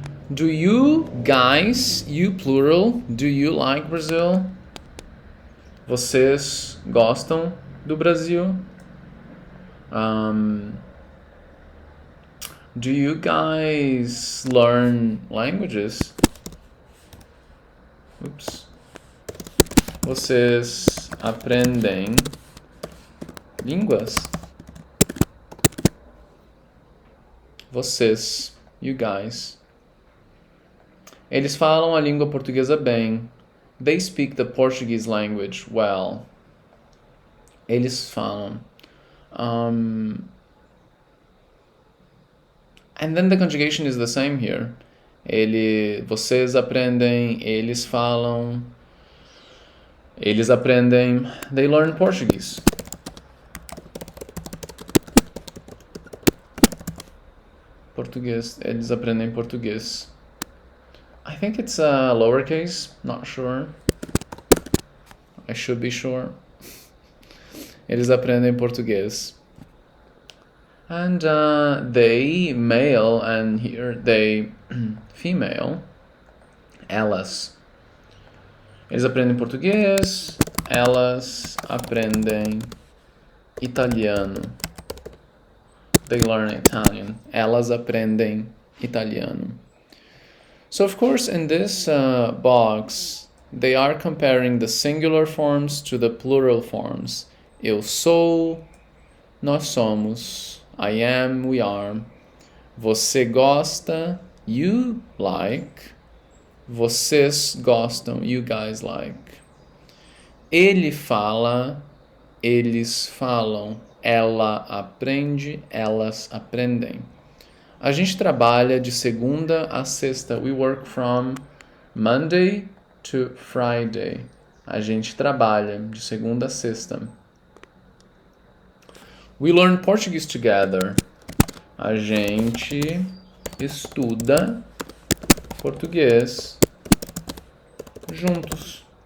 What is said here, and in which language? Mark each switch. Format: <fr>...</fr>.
<en>Do you guys, you plural, do you like Brazil?</en> <pt>Vocês gostam do Brasil?</pt> <en>Do you guys learn languages? Oops.</en> <pt>Vocês aprendem línguas? Vocês,</pt> <en>you guys.</en> <pt>Eles falam a língua portuguesa bem.</pt> <en>They speak the Portuguese language well.</en> <pt>Eles falam.</pt> <en>And then the conjugation is the same here.</en> <pt>Vocês aprendem, eles falam, eles aprendem,</pt> <en>they learn Portuguese.</en> <pt>Português, eles aprendem português.</pt> <en>I think it's lowercase, not sure. I should be sure.</en> <pt>Eles aprendem português.</pt> <en>And they, male, and here they, female, elas.</en> <pt>Eles aprendem português, elas aprendem italiano.</pt> <en>They learn Italian.</en> <pt>Elas aprendem italiano.</pt> <en>So of course in this box, they are comparing the singular forms to the plural forms.</en> <pt>Eu sou, nós somos.</pt> <en>I am, we are.</en> <pt>Você gosta,</pt> <en>you like.</en> <pt>Vocês gostam,</pt> <en>you guys like.</en> <pt>Ele fala, eles falam. Ela aprende, elas aprendem. A gente trabalha de segunda a sexta.</pt> <en>We work from Monday to Friday.</en> <pt>A gente trabalha de segunda a sexta.</pt> <en>We learn Portuguese together.</en> <pt>A gente estuda português juntos.</pt>